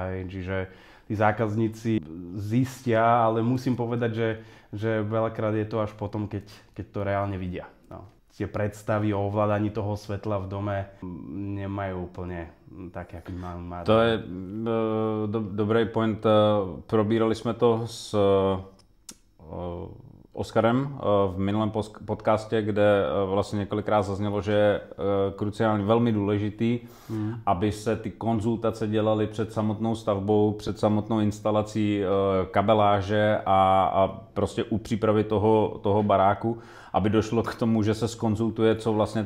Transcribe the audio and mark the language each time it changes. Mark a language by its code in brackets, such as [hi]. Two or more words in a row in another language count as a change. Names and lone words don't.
[sk] Čiže tí zákazníci zistia, ale musím povedať, že veľakrát je to až potom, keď to reálne vidia. Tie predstavy o ovládaní toho svetla v dome nemajú úplne tak, jak má. [cs] To je dobrý point. Probírali jsme to s Oskarem v minulém podcastě, kde vlastně několikrát zaznělo, že je kruciálně velmi důležitý, aby se ty konzultace dělaly před samotnou stavbou, před samotnou instalací kabeláže a prostě u přípravy toho baráku, aby došlo k tomu, že se zkonzultuje, co vlastně